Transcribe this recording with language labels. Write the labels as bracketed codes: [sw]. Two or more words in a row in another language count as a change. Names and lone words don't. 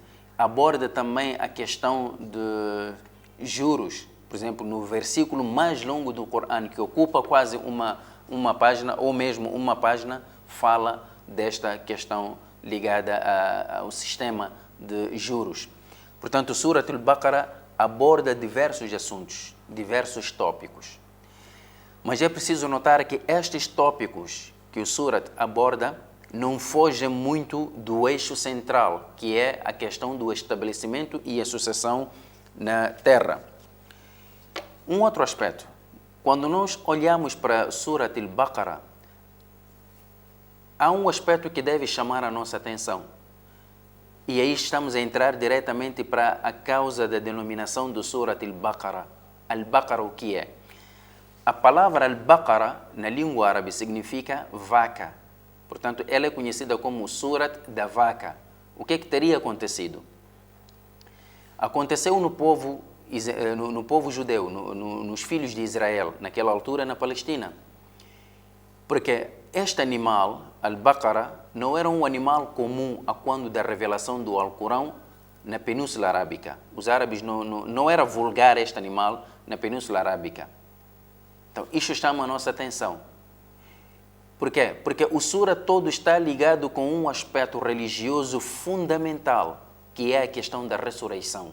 [pt] Aborda também a questão de juros. Por exemplo, no versículo mais longo do Corão, que ocupa quase uma página, ou mesmo uma página, fala desta questão ligada ao sistema de juros. Portanto, o Surat al-Baqarah aborda diversos assuntos, diversos tópicos. Mas é preciso notar que estes tópicos que o Surat aborda não fogem muito do eixo central, que é a questão do estabelecimento e a sucessão na terra. Um outro aspecto, quando nós olhamos para Surat al-Baqarah, há um aspecto que deve chamar a nossa atenção. E aí estamos a entrar diretamente para a causa da denominação do Surat al-Baqarah. Al-Baqarah o que é? A palavra al-Baqarah, na língua árabe, significa vaca. Portanto, ela é conhecida como Surat da vaca. O que teria acontecido? Aconteceu no povo judeu, nos filhos de Israel, naquela altura na Palestina. Porque este animal, al-Baqarah, não era um animal comum a quando da revelação do Alcorão na Península Arábica. Os árabes não era vulgar este animal na Península Arábica. Então, isto chama a nossa atenção. Por quê? Porque o Sura todo está ligado com um aspecto religioso fundamental, que é a questão da ressurreição.